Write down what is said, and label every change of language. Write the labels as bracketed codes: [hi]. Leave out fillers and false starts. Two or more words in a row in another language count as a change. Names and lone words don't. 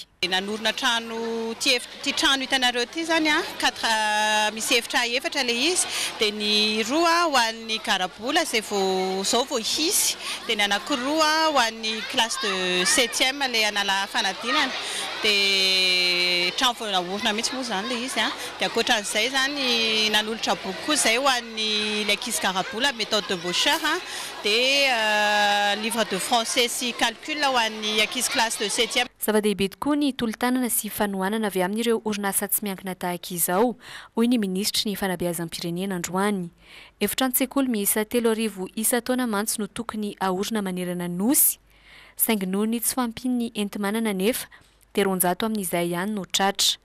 [mg] Nanorina trano ty trano hitanareo ty zany misy efitra efatra le izy dia ny roa ho an'ny karabola zao vao hisy dia ny anankiroa ho an'ny [fr] classe de 7e [mg] le anala fanadinana dia trano vao naorina mihitsy moa zany le izy dia ankoatran'izay zany nanolotra boky koa zay ho an'ny le ankizy karabola [fr] méthode de Baucher [mg] dia [fr] livre de français [mg] sy calcul ho an'ny ankizy [fr] classe de 7e. [mg] Zava-dehibe tokoa ny tolo-tanana sy fanohanana avy amin'ireo orinasa tsy miankina tahaka izao, hoy ny ministry ny fanabeazam-pirenena androany. Efitrano sekoly miisa 3,000 isa-taona mantsy no tokony aorina manerana nosy, saingy noho ny tsy fampin'ny enti-manana nefa dia 400 amin'izay ihany no tratra.